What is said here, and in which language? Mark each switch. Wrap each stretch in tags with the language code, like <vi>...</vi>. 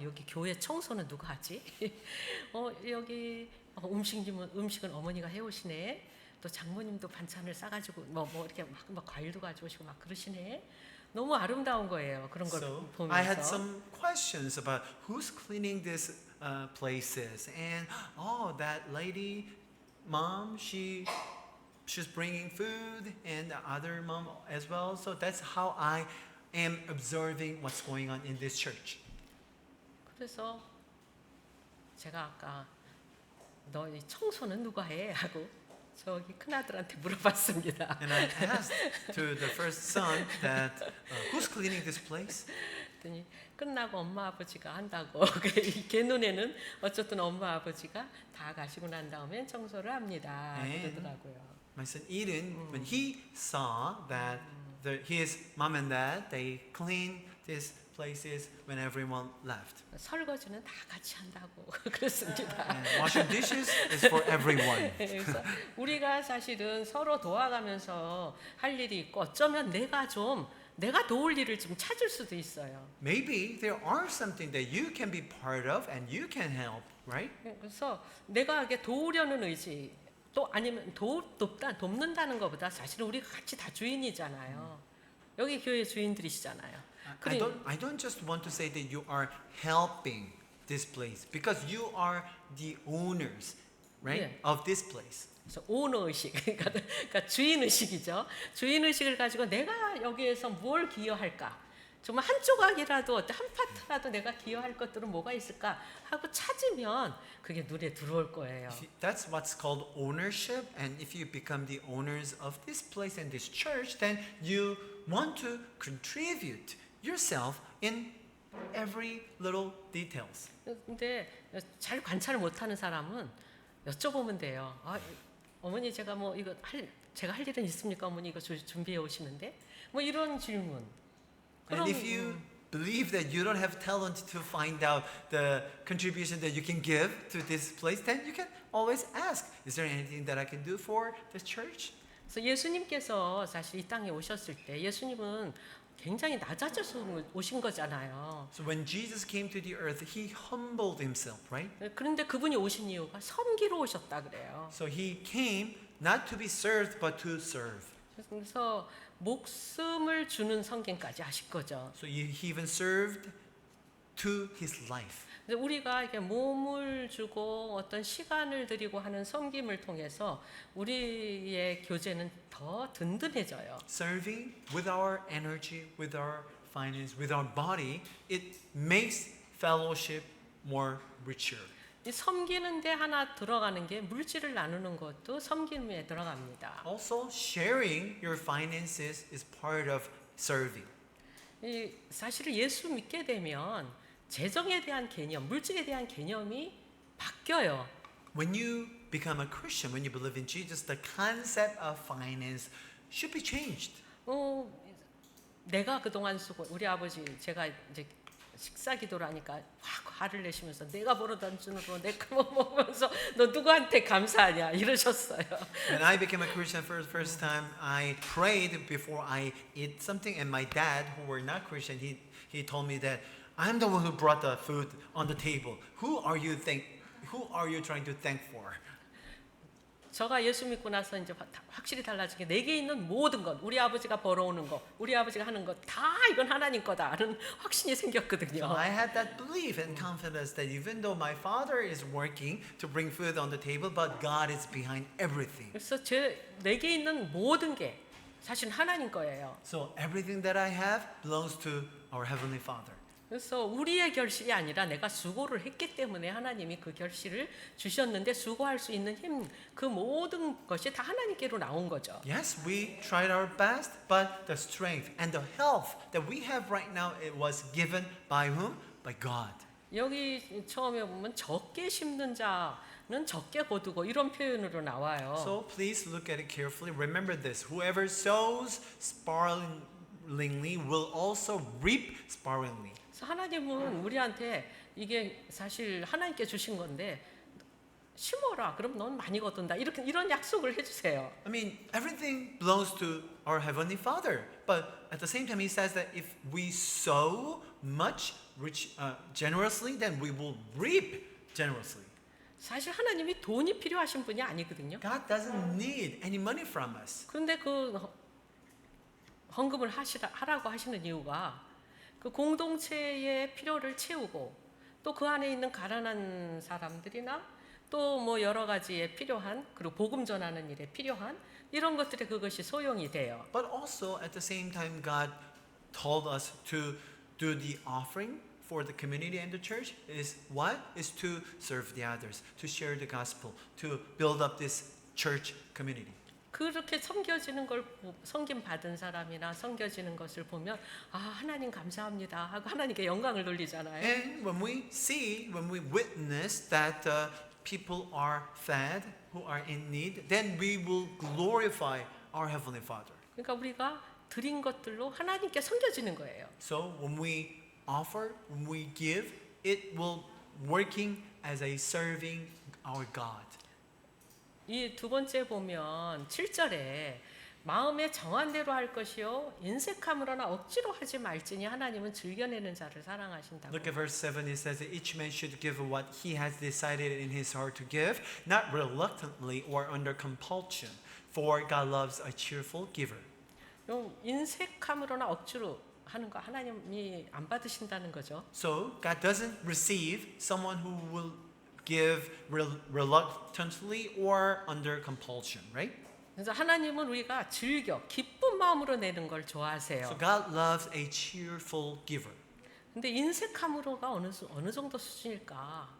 <ko>여기 교회 청소는 누가 하지? 여기 음식은 어머니가 해오시네. 또 장모님도 반찬을 싸가지고 뭐 이렇게 막 과일도 가져오시고 막 그러시네. 너무 아름다운 거예요. 그런 걸</ko> <en>So</en> <ko>보면서.</ko> <en>I had some questions about who's cleaning these places, and that lady, mom, she's bringing food, and the other mom as well. So that's how I am observing what's going on in this church.</en> <ko>그래서 제가 아까 너 이 청소는 누가 해? 하고 저기 큰아들한테 물어봤습니다.</ko> <en>And I asked to the first son that who's cleaning this place?</en> <ko>그랬더니 끝나고 엄마 아버지가 한다고. 걔 눈에는 어쨌든 엄마 아버지가 다 가시고 난 다음에 청소를 합니다. 그러더라고요.</ko> <en>My son Eden, when he saw that his mom and dad they clean these places when everyone left.</en> <ko>설거지는 다 같이 한다고 그랬습니다.</ko> <en>And washing dishes is for everyone.</en> <ko>그래서 우리가 사실은 서로 도와가면서 할 일이 있고 어쩌면 내가 도울 일을 좀 찾을 수도 있어요.</ko> <en>Maybe there are something that you can be part of and you can help, right?</en> <ko>그래서 내가 이게 도우려는 의지 또 아니면 돕는다는 것보다 사실은 우리가 같이 다 주인이잖아요. 여기 교회 주인들이시잖아요.</ko> <en>I don't just want to say that you are helping this place because you are the owners, right, Yeah. of this place.</en> <ko>그래서 오너 의식, 그러니까 주인 의식이죠. 주인 의식을 가지고 내가 여기에서 뭘 기여할까? 정말 한 조각이라도 한 파트라도 내가 기여할 것들은 뭐가 있을까 하고 찾으면 그게 눈에 들어올 거예요.</ko> <en>That's what's called ownership, and if you become the owners of this place and this church, then you want to contribute yourself in every little details.</en> <ko>근데 잘 관찰을 못하는 사람은 여쭤보면 돼요. 어머니 제가 제가 할 일은 있습니까? 어머니 이거 준비해 오시는데 뭐 이런 질문.</ko> <en>And if you believe that you don't have talent to find out the contribution that you can give to this place, then you can always ask, is there anything that I can do for this church?</en> <ko>그래서 예수님께서 사실 이 땅에 오셨을 때 예수님은 굉장히 낮아져서 오신 거잖아요.</ko> <en>So when Jesus came to the earth, he humbled himself, right?</en> <ko>그런데 그분이 오신 이유가 섬기러 오셨다 그래요.</ko> <en>So he came not to be served, but to serve.</en> <ko>그래서 목숨을 주는 성경까지 하실 거죠.</ko> <en>So he even served to his life.</en> <ko>근데 우리가 이렇게 몸을 주고 어떤 시간을 들이고 하는 섬김을 통해서 우리의 교제는 더 든든해져요.</ko> <en>Serving with our energy, with our finance, with our body, it makes fellowship more richer.</en> <ko>이 섬기는 데 하나 들어가는 게 물질을 나누는 것도 섬김에 들어갑니다.</ko> <en>Also, sharing your finances is part of serving.</en> <ko>이 사실 예수 믿게 되면 재정에 대한 개념, 물질에 대한 개념이 바뀌어요.</ko> <en>When you become a Christian, when you believe in Jesus, the concept of finance should be changed.</en> <ko>내가 그동안 쓰고 우리 아버지 제가 이제 식사 기도를 하니까 확 화를 내시면서 내가 벌어다 주는 내가 먹으면서 너 누구한테 감사하냐 이러셨어요.</ko> <en>When I became a Christian for the first time, I prayed before I eat something, and my dad, who were not Christian, he told me that I'm the one who brought the food on the table. Who are you trying to thank for?</en> <ko>제가 예수 믿고 나서 이제 확실히 달라진 게 내게 있는 모든 것, 우리 아버지가 벌어오는 것, 우리 아버지가 하는 것 다 이건 하나님 거다는 확신이 생겼거든요.</ko> <en>So I had that belief and confidence that even though my father is working to bring food on the table, but God is behind everything.</en> <ko>그래서 내게 있는 모든 게 사실 하나님 거예요.</ko> <en>So everything that I have belongs to our Heavenly Father.</en> <ko>그래서 우리의 결실이 아니라 내가 수고를 했기 때문에 하나님이 그 결실을 주셨는데 수고할 수 있는 힘, 그 모든 것이 다 하나님께로 나온 거죠.</ko> <en>Yes, we tried our best, but the strength and the health that we have right now, it was given by whom? By God.</en> <ko>여기 처음에 보면 적게 심는 자는 적게 거두고 이런 표현으로 나와요.</ko> <en>So please look at it carefully. Remember this: whoever sows sparingly will also reap sparingly.</en> <ko>그래서 하나님은 우리한테 이게 사실 하나님께 주신 건데 심어라. 그럼 넌 많이 거둔다. 이런 약속을 해주세요.</ko> <en>I mean, everything belongs to our Heavenly Father. But at the same time, He says that if we sow much, generously, then we will reap generously.</en> <ko>사실 하나님이 돈이 필요하신 분이 아니거든요.</ko> <en>God doesn't need any money from us.</en> <ko>그런데 그 헌금을 하라고 하시는 이유가 그 공동체의 필요를 채우고 또 그 안에 있는 가난한 사람들이나 또 뭐 여러 가지에 필요한 그리고 복음 전하는 일에 필요한 이런 것들에 그것이 소용이 돼요.</ko> <en>But also at the same time, God told us to do the offering for the community and the church is what? Is to serve the others, to share the gospel, to build up this church community.</en> <ko>그렇게 섬김 받은 사람이나 섬겨지는 것을 보면 아 하나님 감사합니다 하고 하나님께 영광을 돌리잖아요.</ko> <en>And when we witness that people are fed, who are in need, then we will glorify our Heavenly Father.</en> <ko>그러니까 우리가 드린 것들로 하나님께 섬겨지는 거예요.</ko> <en>So when we offer, when we give, it will working as a serving our God.</en> <ko>이 두 번째 보면 7절에 마음에 정한 대로 할 것이요 인색함으로나 억지로 하지 말지니 하나님은 즐겨내는 자를 사랑하신다고.</ko> <en>Look at verse 7. It says that each man should give what he has decided in his heart to give, not reluctantly or under compulsion, for God loves a cheerful giver.</en> <ko>인색함으로나 억지로 하는 거 하나님이 안 받으신다는 거죠.</ko> <en>So God doesn't receive someone who will give reluctantly or under compulsion, right?</en> <ko>그래서 하나님은 우리가 즐겨 기쁜 마음으로 내는 걸 좋아하세요.</ko> <en>So God loves a cheerful giver.</en> <ko>근데 인색함으로가 어느 정도 수준일까?</ko>